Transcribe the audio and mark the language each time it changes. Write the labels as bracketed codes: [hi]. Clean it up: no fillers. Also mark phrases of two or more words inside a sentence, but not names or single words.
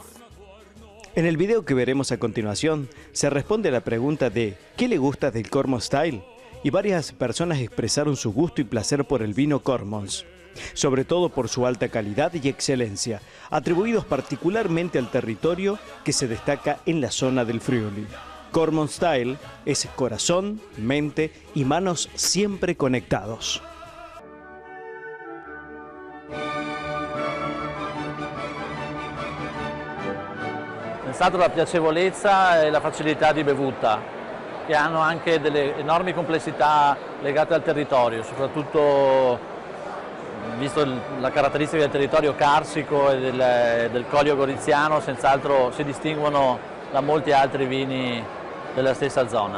[es] En el video que veremos a continuación se responde a la pregunta de ¿qué le gusta del Cormons Style? Y varias personas expresaron su gusto y placer por el vino Cormons, sobre todo por su alta calidad y excelencia, atribuidos particularmente al territorio que se destaca en la zona del Friuli. Cormons Style es corazón, mente y manos siempre conectados. [it] È stata la piacevolezza e la facilità di bevuta. che hanno anche delle enormi complessità legate al territorio, soprattutto visto la caratteristica del territorio carsico e del Collio Goriziano, senz'altro si distinguono da molti altri vini della stessa zona.